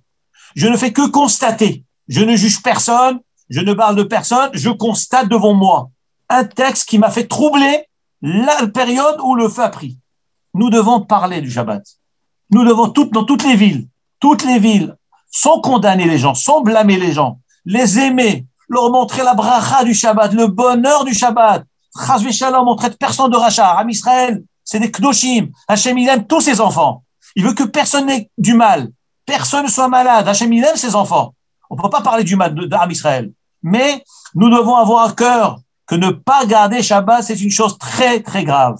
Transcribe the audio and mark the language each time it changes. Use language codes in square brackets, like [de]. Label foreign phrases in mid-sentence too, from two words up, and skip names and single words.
[fr] Je ne fais que constater. Je ne juge personne, je ne parle de personne, je constate devant moi un texte qui m'a fait troubler la période où le feu a pris. Nous devons parler du Shabbat. Nous devons, dans toutes les villes, sans condamner les gens, sans blâmer les gens, les aimer, leur montrer la bracha du Shabbat, le bonheur du Shabbat. [he] חס ושלום, [fr] on traite personne de rachat. Am Israël, c'est des kdoshim. Hachem, il aime tous ses enfants. Il veut que personne n'ait du mal. Personne ne soit malade. Hachem, il aime ses enfants. On ne peut pas parler du mal d'Am Israël. Mais nous devons avoir à cœur que ne pas garder Shabbat, c'est une chose très, très grave.